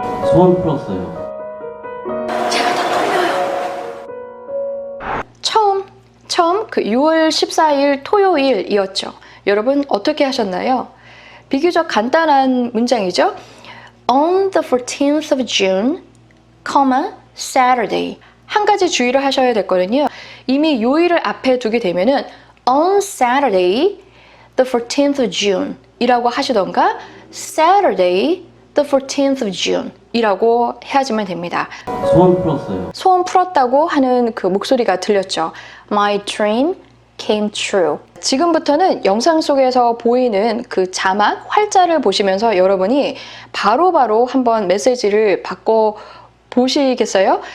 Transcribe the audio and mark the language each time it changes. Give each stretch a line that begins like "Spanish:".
Korean: 소원 풀었어요. 처음 그 6월 14일 토요일이었죠. 여러분 어떻게 하셨나요? 비교적 간단한 문장이죠.
English: On the 14th of June, Saturday.
Korean: 한 가지 주의를 하셔야 될 거는요. 이미 요일을 앞에 두게 되면은
English: on Saturday, the 14th of June
Korean: 이라고 하시던가
English: Saturday, the 14th of June
Korean: 이라고 해야지만 됩니다. 소원 풀었어요. 소원 풀었다고 하는 그 목소리가 들렸죠.
English: My dream came true.
Korean: 지금부터는 영상 속에서 보이는 그 자막, 활자를 보시면서 여러분이 바로바로 한번 메시지를 바꿔 보시겠어요?